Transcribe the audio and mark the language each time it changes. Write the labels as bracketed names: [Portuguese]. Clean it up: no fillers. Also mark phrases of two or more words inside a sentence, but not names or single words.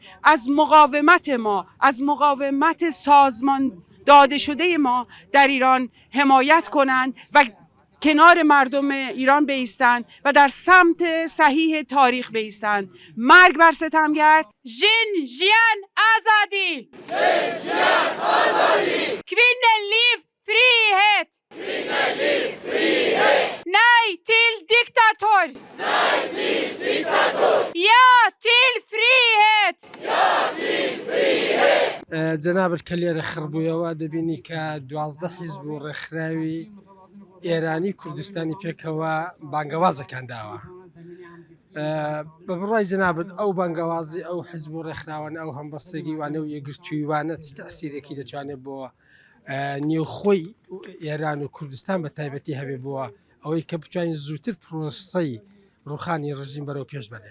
[Persian] از مقاومت سازمان داده شده ما در ایران حمایت کنند و کنار مردم ایران بایستند و در سمت صحیح تاریخ بایستند. مرگ بر ستمگر. [Central Kurdish] ژن ژیان آزادی! [Norwegian] Kvinner liv frihet! [Swedish] Nej till diktator! Ja till frihet! [Central Kurdish] جناب الکلێرە خڕبوویەوە دەبینی کە 12 حیزب و ڕێکخراوی ئێرانی کوردستانی پێکەوە بانگەوازەکان داوە. بە بڕای جنابن ئەو بانگەوازی ئەو حیزب و ڕێکخراوان ئەو هەمبەستگی وانە و یەکگرتوویوانە چ تەسیرێکی دەتوانێت بۆ نێوخۆی ئێران و کوردستان بە تایبەتی هەبێ بووە ئەوەی کە بتوانین زووتر پرۆسەی ڕوخانی ڕژیم بەرەو پێش بەرێ.